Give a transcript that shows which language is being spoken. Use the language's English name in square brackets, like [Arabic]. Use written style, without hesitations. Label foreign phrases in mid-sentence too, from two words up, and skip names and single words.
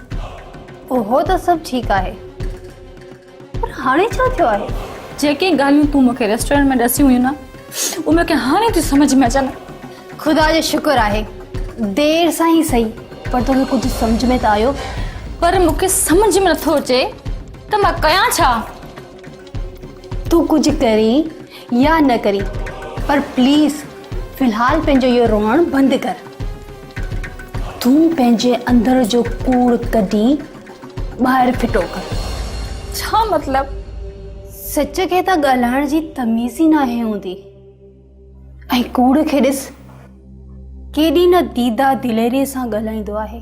[Sindhi] ओहो त सभु ठीकु आहे, पर हाणे छा थियो आहे? जेके ॻाल्हियूं तूं मूंखे रेस्टोरेंट में ॾसी हुयूं न उहो मूंखे हाणे थी सम्झ में अचनि। खुदा जो शुक्र आहे देर सां ही सही पर तोखे कुछ समझ में त आयो। पर मूंखे सम्झ में नथो अचे त मां कयां छा। तू कुछ करी या न करी पर प्लीज फिलहाल पंहिंजो इहो रोअण बंदि कर। तू पंहिंजे अंदर जो कूड़ कढी ॿाहिरि फिटो कर। छा मतलब? सच खे त ॻाल्हाइण जी तमीज़ ई नाहे हूंदी ऐं कूड़ खे ॾिस केॾी न दीदा दिलेरीअ सां ॻाल्हाईंदो आहे।